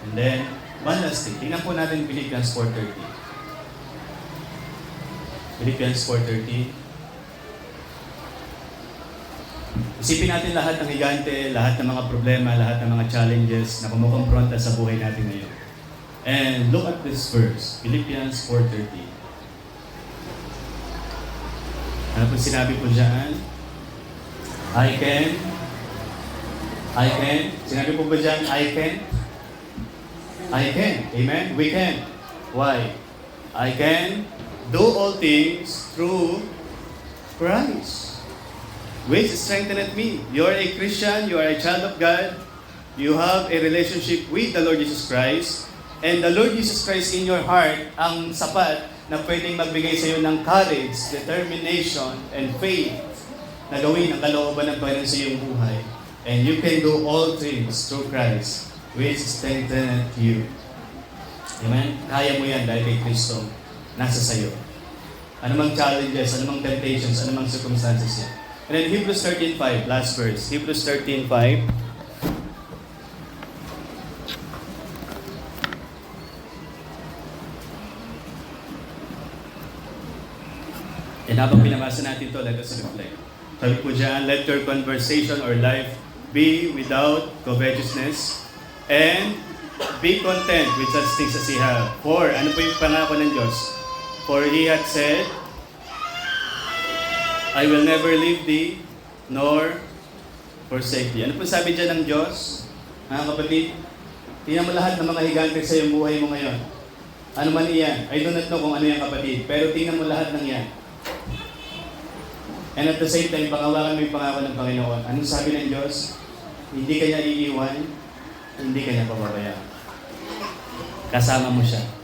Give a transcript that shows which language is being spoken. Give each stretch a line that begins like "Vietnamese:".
English: And then, one last thing.
Filipino: Tingnan po natin
English: Philippians 4:30. Philippians 4:30.
Filipino: Isipin natin lahat ng higante, lahat ng mga problema, lahat ng mga challenges na kumukonfronta sa buhay natin ngayon.
English: And look at this verse, Philippians 4:30.
Filipino: Ano po sinabi po dyan?
English: I can.
Filipino: Sinabi po ba dyan,
English: I can? I can. Amen? We can. Why? I can do all things through Christ, which strengtheneth me. You are a Christian, you are a child of God, you have a relationship with the Lord Jesus Christ, and the Lord Jesus Christ in your heart
Filipino: ang sapat na pwedeng magbigay sa iyo ng
English: courage, determination, and faith
Filipino: na gawin ang kalooban ng Panginoon sa iyong buhay.
English: And you can do all things through Christ, which strengtheneth you. Amen?
Filipino: Kaya mo yan dahil kay Kristo nasa sa iyo.
English: Anumang challenges, anumang temptations, anumang circumstances yan. And then Hebrews 13:5, last verse. Hebrews 13:5.
Filipino: And habang pinabasa natin ito,
English: let us reflect.
Filipino: Sabi po dyan,
English: let your conversation or life be without covetousness and be content with such things as ye have. For,
Filipino: ano po yung pangako ng Diyos?
English: For He hath said, I will never leave thee, nor forsake thee.
Filipino: Ano po sabi dyan ng Diyos? Mga kapatid, tingnan mo lahat ng mga higante sa iyong buhay mo ngayon. Ano man iyan?
English: I do not know
Filipino: kung ano yung kapatid, pero tingnan mo lahat ng yan.
English: And at the same time,
Filipino: pangawakan mo yung pangako ng Panginoon. Anong sabi ng Diyos? Hindi ka niya iiwan, hindi ka niya pababayaan. Kasama mo siya.